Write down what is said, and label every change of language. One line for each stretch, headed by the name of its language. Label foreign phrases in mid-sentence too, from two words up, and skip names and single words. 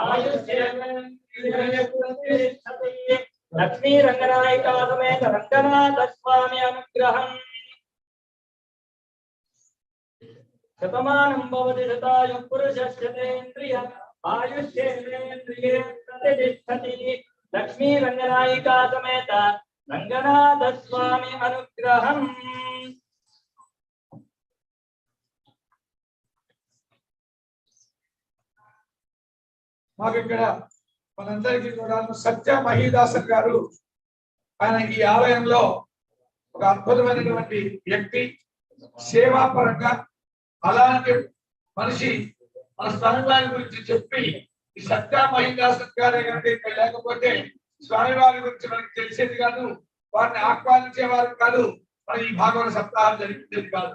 Sanskrit: आयुष्येवेन्द्रिये लक्ष्मीरङ्गनायिका समेत रङ्गनाथस्वामी अनुग्रहम् शतमानं भवति शतायुः पुरुषश्चतेन्द्रिय आयुष्येवेन्द्रिये प्रतिष्ठति लक्ष्मीरङ्गनायिका समेत रङ्गनाथस्वामी अनुग्रहम्
Telugu: మాకు ఇక్కడ మనందరికీ కూడా సత్య మహీదాసన్ గారు ఆయన ఈ ఆలయంలో ఒక అద్భుతమైనటువంటి వ్యక్తి, సేవాపరంగా అలాంటి మనిషి మన స్వామివారి గురించి చెప్పి ఈ సత్య మహీదాసన్ గారే కనుక ఇక్కడ లేకపోతే స్వామివారి గురించి మనకి తెలిసేది కాదు, వారిని ఆహ్వానించేవారు కాదు, మన ఈ భాగవత సప్తాహం జరిగేది కాదు.